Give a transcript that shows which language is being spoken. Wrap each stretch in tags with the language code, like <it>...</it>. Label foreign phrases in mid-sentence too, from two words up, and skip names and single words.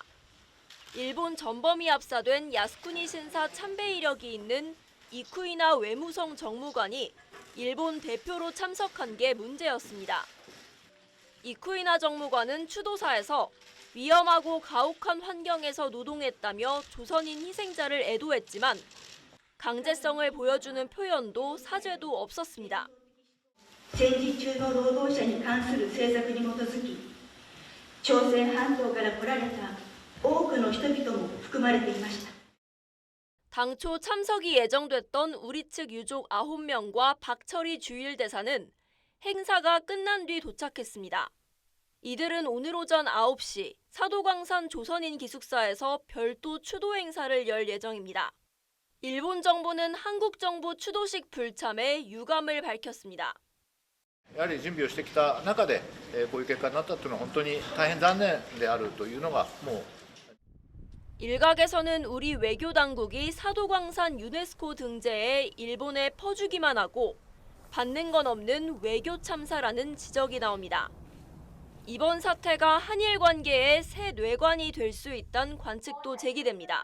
<ko>일본 전범이 압사된 야스쿠니 신사 참배 이력이 있는 이쿠이나 외무성 정무관이 일본 대표로 참석한 게 문제였습니다. 이쿠이나 정무관은 추도사에서 위험하고 가혹한 환경에서 노동했다며 조선인 희생자를 애도했지만 강제성을 보여주는 표현도 사죄도 없었습니다.</ko> <ja>戦時中の労働者に関する政策に基づき、朝鮮半島から来られた多くの人々も含まれていました。</ja> <ko>당초 참석이 예정됐던 우리 측 유족 9명과 박철희 주일대사는 행사가 끝난 뒤 도착했습니다. 이들은 오늘 오전 9시 사도광산 조선인 기숙사에서 별도 추도 행사를 열 예정입니다. 일본 정부는 한국 정부 추도식 불참에 유감을 밝혔습니다.</ko> <ja>やはり準備をしてきた中で、こういう結果になったというのは本当に大変残念であるというのがもう</ja> <ko>일각에서는 우리 외교 당국이 사도광산 유네스코 등재에 일본에 퍼주기만 하고 받는 건 없는 외교 참사라는 지적이 나옵니다. 이번 사태가 한일 관계의 새 뇌관이 될 수 있다는 관측도 제기됩니다.</ko>